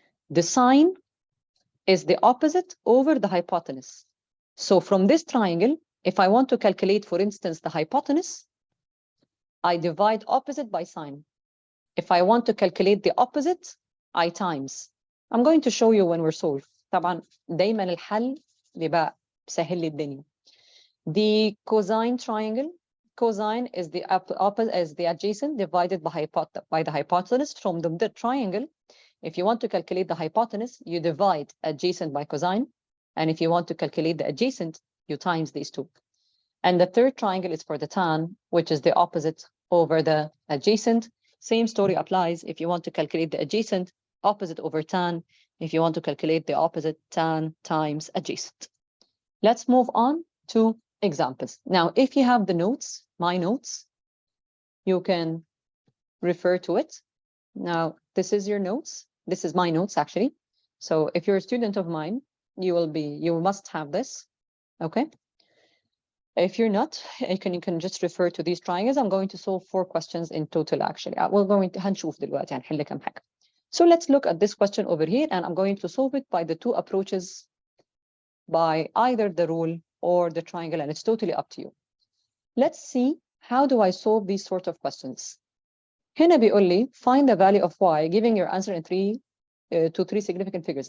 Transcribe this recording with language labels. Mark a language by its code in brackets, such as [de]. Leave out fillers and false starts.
[en] The sign is the opposite over the hypotenuse. So from this triangle, if I want to calculate, for instance, the hypotenuse, I divide opposite by sign. If I want to calculate the opposite, I times. I'm going to show you when we're solved. [ar] طبعا دايما الحل بيبقى سهل لي الدنيا. [en] The cosine triangle, cosine is the opposite as the adjacent divided by the hypotenuse. From the triangle, if you want to calculate the hypotenuse, you divide adjacent by cosine. And if you want to calculate the adjacent, you times these two. And the third triangle is for the tan, which is the opposite over the adjacent. Same story applies if you want to calculate the adjacent, opposite over tan. If you want to calculate the opposite, tan times adjacent. Let's move on to examples. Now, if you have the notes, my notes, you can refer to it. Now, this is your notes. This is my notes, actually. So if you're a student of mine, you must have this, okay? If you're not, you can just refer to these triangles. I'm going to solve 4 questions in total, actually. We're going to [ar] هنشوف دلوقتي هنحل كم حاجة. [en] So let's look at this question over here, and I'm going to solve it by the 2 approaches, by either the rule or the triangle, and it's totally up to you. Let's see, how do I solve these sort of questions? [ar] هنا بيقول لي [en] find the value of y, giving your answer in 3 significant figures.